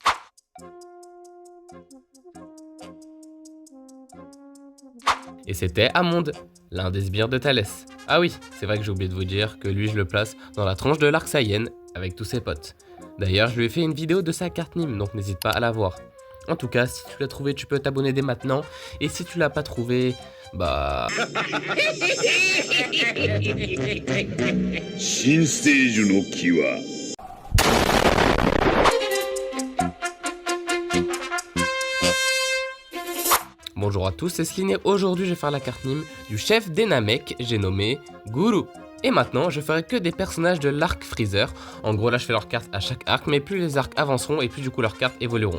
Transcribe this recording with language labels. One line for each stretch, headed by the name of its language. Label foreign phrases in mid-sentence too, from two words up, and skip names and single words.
French: Et c'était Amond, l'un des sbires de Thalès. Ah oui, c'est vrai que j'ai oublié de vous dire que lui je le place dans la tranche de l'arc Saiyan avec tous ses potes. D'ailleurs je lui ai fait une vidéo de sa carte Nîmes, donc n'hésite pas à la voir. En tout cas, si tu l'as trouvé, tu peux t'abonner dès maintenant, et si tu l'as pas trouvé, bah...
Japanese: 新ステージの木は
French: Bonjour à tous, c'est Céline et aujourd'hui je vais faire la carte Nîmes du chef des Namek, j'ai nommé Guru. Et maintenant je ferai que des personnages de l'arc Freezer. En gros là je fais leurs cartes à chaque arc, mais plus les arcs avanceront et plus du coup leurs cartes évolueront.